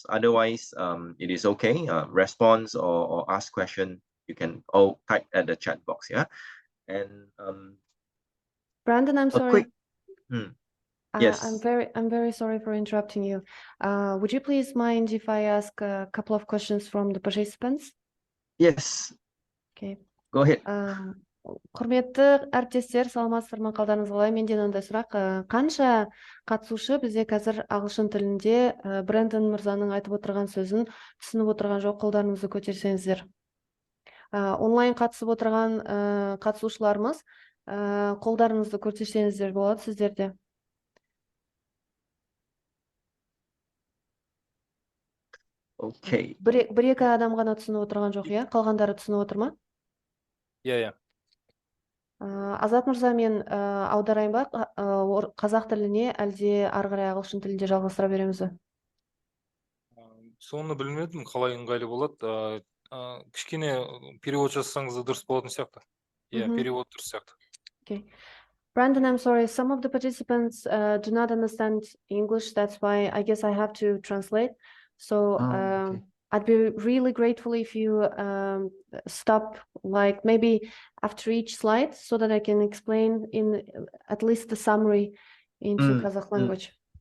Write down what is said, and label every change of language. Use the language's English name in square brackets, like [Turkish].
[English] Otherwise, it is okay. Response or ask question, you can all type at the chat box. Yeah, and Brandon, I'm sorry. Yes. I'm very sorry for interrupting you. Would you please mind if I ask a couple of questions from the participants? Yes. Okay. Go ahead. [Kazakh] Құрметті әріптестер, саламатсыздар ма, қалдарыңыз қалай? Менде мынандай сұрақ, қанша қатысушы бізде қазір ағылшын тілінде Брэндон мырзаның айтып отырған сөзін түсініп отырған жоқ? Қолдарыңызды көтерсеңіздер. Онлайн қатысып отырған қатысушыларымыз, қолдарыңызды көтерсеңіздер болады сіздерде. [English] Okay. [Kazakh] Бір-екі адам ғана түсініп отырған жоқ, иә? Қалғандары түсініп отыр ма? Иә. Азат мырза, мен аударайын ба қазақ тіліне, әлде ары қарай ағылшын тілінде жалғастыра береміз бе? Соны білмедім, қалай ыңғайлы болады. Кішкене перевод жазсаңыз дұрыс болатын сияқты. Иә, перевод дұрыс сияқты. [English] Okay. Brandon, I'm sorry. Some of the participants do not understand English. That's why I guess I have to translate. So okay. I'd be really grateful if you stop, like maybe after each slide, so that I can explain in at least the summary into Kazakh language.